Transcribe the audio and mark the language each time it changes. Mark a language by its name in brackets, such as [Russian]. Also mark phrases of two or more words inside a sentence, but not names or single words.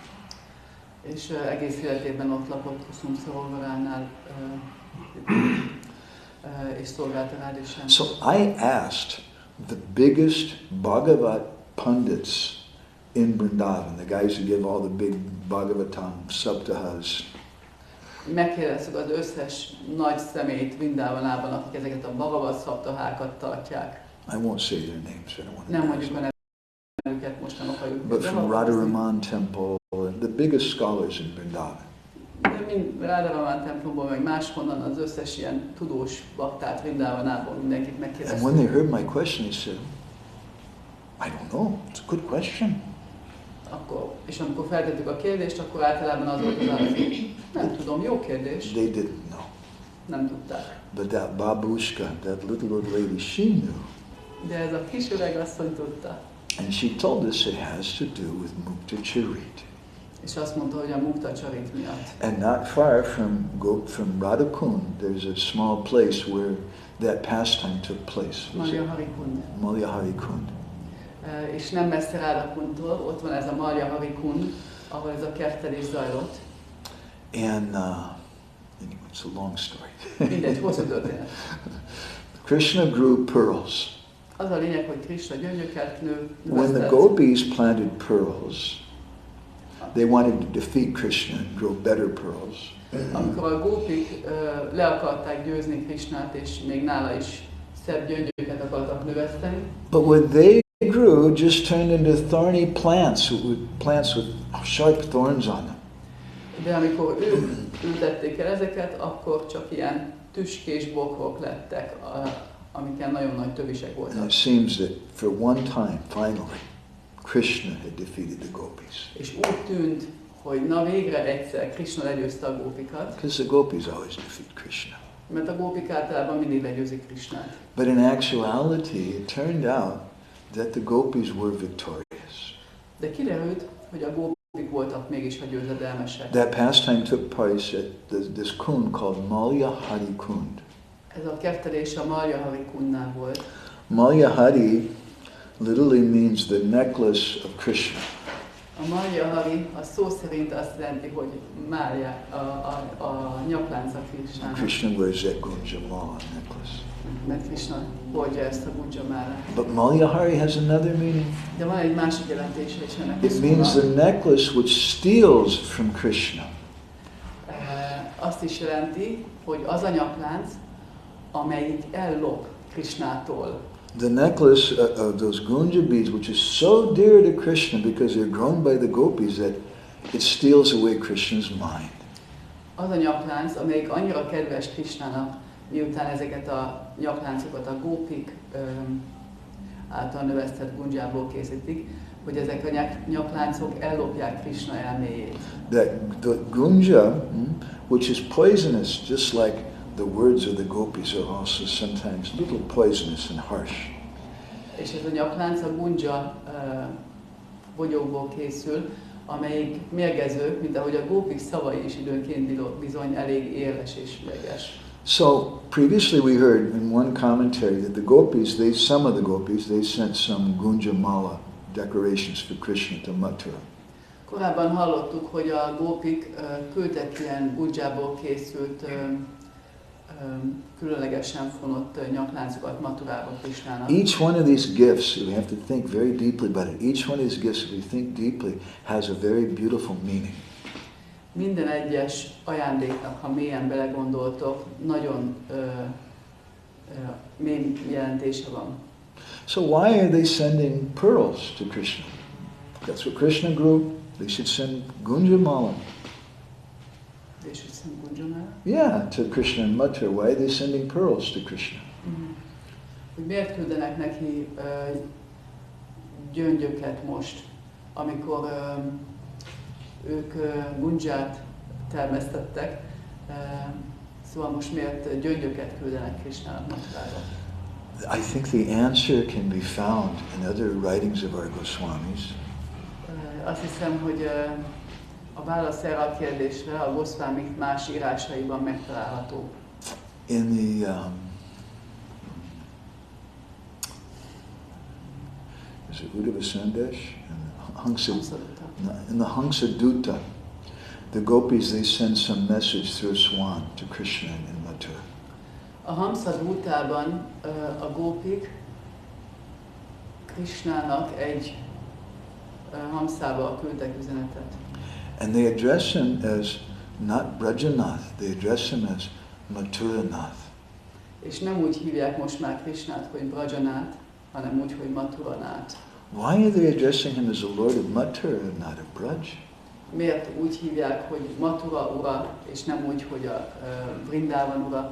[Hungarian] És egész életében ott lakott Kusum Sarovaránál, és szolgálta Radha Shyam. [English] So I asked the biggest Bhagavat pundits in Vrindavan, the guys who give all the big Bhagavatam saptahas. [Hungarian] Megkérdeztük az összes nagy személyt Vrindavanában, akik ezeket a Bhagavat szaptahákat tartják. [English] I won't say their names, I don't want to [Hungarian] Nem [English] embarrass [Hungarian] mondjuk [English] them. [Hungarian] a nevüket, most nem akarjuk. [English] But from Radharaman temple, the biggest scholars in Vrindavan. [Hungarian] De mind Radharaman templomból, meg máshonnan az összes ilyen tudós baktát Vrindavanában mindenkit [English] And [Hungarian] megkérdeztük. [English] when they heard my question, they said, I don't know, it's a good question. [Hungarian] És amikor feltettük a kérdést, akkor általában az volt az válasz, nem tudom, jó kérdés. [English] They didn't know. [Hungarian] Nem tudták. [English] But that babushka, that little old lady, she knew. [Hungarian] De ez a kis öreg asszony tudta. [English] And she told us it has to do with Mukta Charit. [Hungarian] És azt mondta, hogy a Mukta Charit miatt. [English] And not far from Radhakund, there's a small place where that pastime took place. Malya Kund. [Hungarian] És nem messze Radhakundtól, ott van ez a Malya Kund, ahol ez a kertelés zajlott. [English] And anyway, it's a long story. [Hungarian] Mindegy, hosszú történet. [English] Krishna grew pearls. [Hungarian] Az a lényeg, hogy Krishna gyöngyöket nő. [English] When the gopis planted pearls, they wanted to defeat Krishna and grow better pearls. [Hungarian] Amikor a gópik le akarták győzni Krishnát, és még nála is szebb gyöngyöket akartak növeszteni. [English] But when they grew, just turned into thorny plants with sharp thorns on them. [Hungarian] De amikor ők ültették el ezeket, akkor csak ilyen tüskés bokrok lettek, amiken nagyon nagy tövisek [English] And [Hungarian] voltak. [English] it seems that for one time, finally, Krishna had defeated the gopis. [Hungarian] És úgy tűnt, hogy na végre egyszer Krishna legyőzte a gópikat. [English] Because the gopis always defeat Krishna. [Hungarian] Mert a gópik általában mindig legyőzik Krishnát. [English] But in actuality, it turned out that the gopis were victorious. [Hungarian] De kiderült, hogy a gópik voltak mégis a győzedelmesek. [English] That pastime took place at this kund called Malya Hari Kund. [Hungarian] Ez a kertelés a Malya Kundnál volt. [English] Malya Hari literally means the necklace of Krishna. [Hungarian] A Malya a szó szerint azt jelenti, hogy Mária, a nyaklánca Krishnának. [English] Krishna wears that Gunja Mala necklace. [Hungarian] Mert Krishna hordja ezt a Gunja Málát. [English] But Malya Hari has another meaning. [Hungarian] De van egy másik jelentése is ennek. [English] It means the necklace which steals from Krishna. [Hungarian] Azt is jelenti, hogy az a nyaklánc, amelyik ellop Krishnától. [English] The necklace of those Gunja beads, which is so dear to Krishna because they're grown by the gopis, that it steals away Krishna's mind. [Hungarian] Az a nyaklánc, amelyik annyira kedves Krishnának, miután ezeket a nyakláncokat a gópik által növesztett gunjából készítik, hogy ezek a nyakláncok ellopják Krishna elméjét. [English] The Gunja, which is poisonous, just like the words of the gopis are also sometimes a little poisonous and harsh. [Hungarian] És ez a nyaklánc a gunja bogyókból készül, amelyik mérgező, mint ahogy a gópik szavai is időnként bizony elég éles és üreges. [English] So previously we heard in one commentary that the gopis, some of the gopis, they sent some Gunja Mala decorations for Krishna to Mathura. [Hungarian] Korábban hallottuk, hogy a gópik küldtek ilyen gunjából készült különlegesen fonott nyakláncokat Mathurába Krishnának. [English] Each one of these gifts, we have to think very deeply about it. Each one of these gifts, if we think deeply, has a very beautiful meaning. [Hungarian] Minden egyes ajándéknak, ha mélyen belegondoltok, nagyon mély jelentése van. [English] So why are they sending pearls to Krishna? That's what Krishna grew. They should send Gunja Mala. [Hungarian] és viszont Gunjanál. [English] Yeah, to Krishna and Mathura. Why are they sending pearls to Krishna? [Hungarian] Hogy miért küldenek neki gyöngyöket most, amikor ők Gunját termesztettek, szóval most miért gyöngyöket küldenek Krishnának Mathurába? [English] I think the answer can be found in other writings of our Goswamis. [Hungarian] Azt hiszem, hogy a válasz erre a kérdésre a Goswamik más írásaiban megtalálható. [English] In the is it Uddhava Sandesh? In the Hamsa Dutta, the gopis, they send some message through a swan to Krishna in Mathura. [Hungarian] A Hamsa Duttában a gópik Krishnának egy hamszába küldtek üzenetet. [English] And they address him as not Brajanath, they address him as Mathuranath. [Hungarian] És nem úgy hívják most már Krishnát, hogy Brajanath, hanem úgy, hogy Mathuranath. [English] Why are they addressing him as the Lord of Mathura and not of Braj? [Hungarian] Miért úgy hívják, hogy Mathura ura, és nem úgy, hogy a Vrindavan ura?